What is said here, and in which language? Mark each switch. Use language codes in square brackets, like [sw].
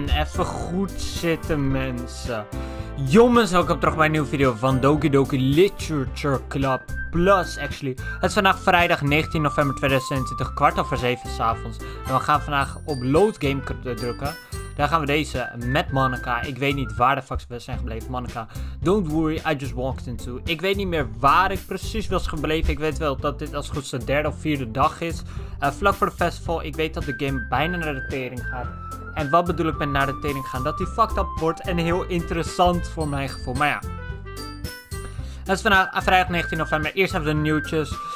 [nl] even goed zitten, mensen. Jongens, welkom terug bij een nieuwe video van Doki Doki Literature Club Plus, actually. Het is vandaag vrijdag 19 november 2020, 6:15 s'avonds. En we gaan vandaag op load game drukken. Daar gaan we deze met Monica. Ik weet niet waar de fuck we zijn gebleven. [en] Monica, don't worry, I just walked into. [nl] Ik weet niet meer waar ik precies was gebleven. Ik weet wel dat dit als het goed is de derde of vierde dag is. Vlak voor de festival. Ik weet dat de game bijna naar de tering gaat. En wat bedoel ik met naar de tering gaan? Dat die fucked up wordt en heel interessant voor mijn gevoel. Maar ja. Het is vandaag vrijdag 19 november. Eerst hebben we de nieuwtjes.